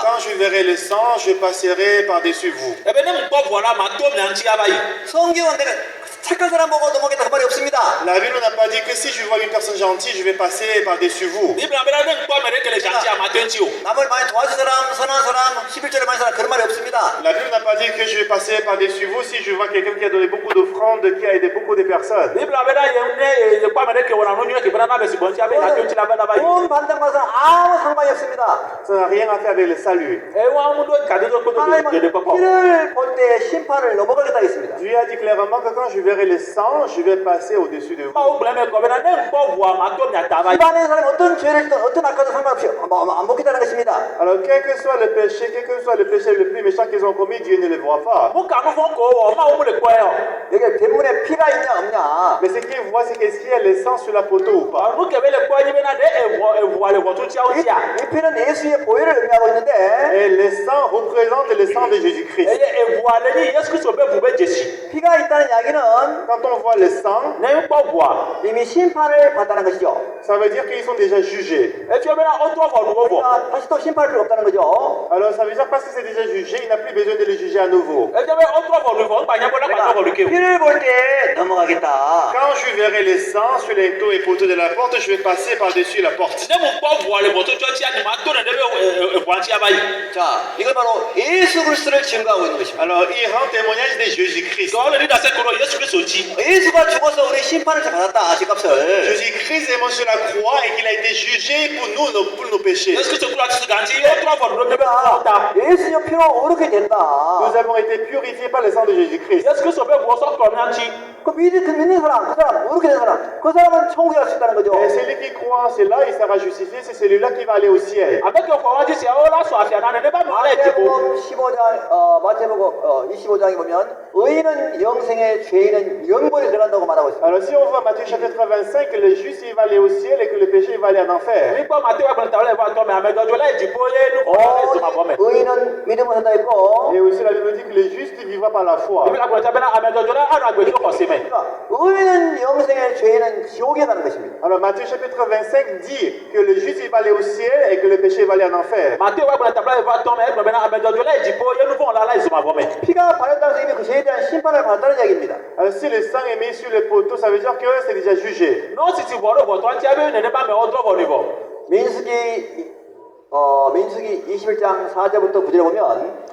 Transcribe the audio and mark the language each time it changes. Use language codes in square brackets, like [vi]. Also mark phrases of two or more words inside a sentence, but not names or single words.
[fr] quand je verrai le sang, je passerai par-dessus vous. [ko] 성경은 내가 착한 사람 보고 넘어가겠다 그 말이 없습니다. [fr] La Bible n'a pas dit que si je vois une personne gentille, je vais passer par-dessus vous. [ko] 남을 많이 도와준 사람, 선한 사람, 11절에 많은 사람 그런 말이 없습니다. 없습니다. [fr] La Bible n'a pas dit que je vais passer par-dessus vous si je vois quelqu'un qui a donné beaucoup d'offrandes, qui a aidé beaucoup de personnes. [ko] 돈 받는 것은 아무 상관이 없습니다. [fr] Ça n'a rien à faire avec le salut. [ko] 하나님은 피를 볼 때 심판을 넘어가겠다 했습니다. [fr] Dieu a dit clairement que quand je verrai le sang, je vais passer au-dessus de vous. [ko] 집안의 사람이 어떤 죄를 어떤 악과도 상관없이 안 먹겠다는 것입니다. [fr] Alors, quel que soit le péché le plus méchant qu'ils ont commis, Dieu ne le voit pas. [ko] 여기 대문에 피가 있냐 없냐. [fr] Mais ce qu'il voit, c'est qu'est-ce qu'il y a le sang sur la poteau ou pas. [ko] 이 피는 예수의 보혈을 의미하고 있는데 [fr] Et le sang représente le sang de Jésus-Christ. [ko] 피가 있다는 이야기는 [fr] Quand on voit le sang, [ko] 이미 심판을 받다는 것이죠. [fr] ça veut dire qu'ils sont déjà jugés. [ko] 그러니까 다시 또 심판할 필요 없다는 거죠. [fr] Alors, ça veut dire parce que c'est déjà jugé, il n'a plus besoin de le juger à nouveau. [ko] 피를 볼 때 넘어가겠다. [fr] Quand je verrai le sang sur les taux et poteaux de la porte, je vais passer par-dessus la porte. [ko] 자, 이건 바로 예수 그리스도를 증거하고 있는 것입니다. [fr] Alors, il rend témoignage de Jésus-Christ. [ko] 예수가 죽어서 우리 심판을 받았다. 죄값을. [fr] Jésus-Christ est mort sur la croix et qu'il a été jugé pour nous, pour nos péchés. [ko] 예수의 피로 어떻게 됐다. [fr] Nous avons été purifiés par le sang de Jésus-Christ. [ko] 그 믿는 사람, 그 사람, 어떻게 된 사람, 그 사람은 천국에 갈 수 있다는 거죠. [fr] Et celui qui croit en cela, il sera justifié, c'est celui-là qui va aller au ciel. [ko] 마태복음 15장, 마태복음 25장에 보면 의인은 영생에 죄인은 영벌에 들어간다고 말하고 있습니다. [fr] Alors si on voit Matthieu chapitre 25, que le juste il va aller au ciel et que le péché il va aller en enfer. [ko] 의인은 믿음으로 산다 했고 [fr] Et aussi la Bible dit que le juste il vivra par la foi. [ko] 그러니까 의인은 영생에 죄인은 지옥에 가는 것입니다. [fr] Alors Matthieu chapitre 25 dit que le juste il va aller au ciel et que le péché il va aller en enfer. [ko] 피가 발현당해서 이미 그 죄에 대한 심판을 받았다는 이야기입니다. [fr] Alors si le sang est mis sur le poteau, ça veut dire que c'est déjà jugé. [ko] 민수기 21장 4절부터 9절에 보면